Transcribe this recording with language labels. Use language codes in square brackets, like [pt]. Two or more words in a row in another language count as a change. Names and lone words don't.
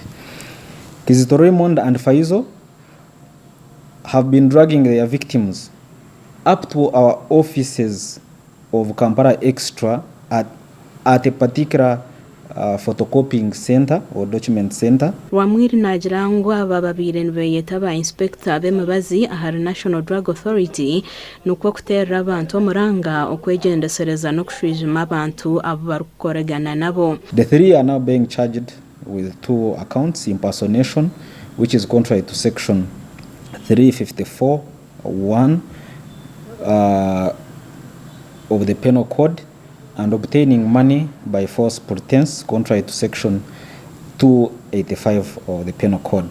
[en] Kizito Raymond and Faizo have been dragging their victims up to our offices of Kampala Extra at a particular photocopying center or document center. [nyn] Rwamwiri najirangwa bababire nibeyeta ba inspector b'emibazi aha National Drug Authority nuko kuterera abantu omuranga okwegendesereza no kushwijima abantu abo barukoragana nabo. [en] The three are now being charged with 2 accounts: impersonation, which is contrary to section 354(1) of the Penal Code, and obtaining money by false pretense, contrary to section 285 of the Penal Code.